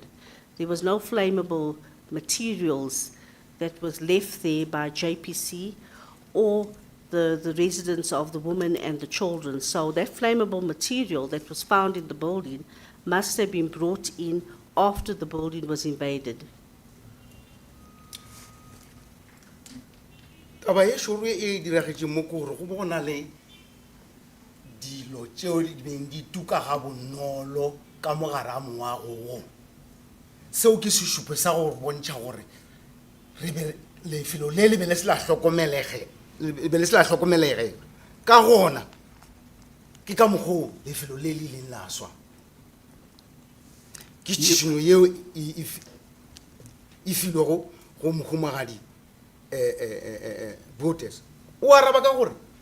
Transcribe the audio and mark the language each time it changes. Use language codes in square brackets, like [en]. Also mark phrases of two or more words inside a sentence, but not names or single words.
[en] There was no flammable materials that was left there by JPC or the residents of the women and the children. So that flammable material that was found in the building must have been brought in after the building was invaded. [nso] taba ye šoro e diragetse mo ko gore go bona le dilo tšeo di beng di tuka ga bonolo ka mogare a mongwe a gogo seo ke sešupo sa go bontšha gore lefelo le le be le se la hlokomelege ka gona ke ka mokgwa lefelo le le ileng la swa ke tšhišino yeo e filwego go mohumagadi voters o araba ka gore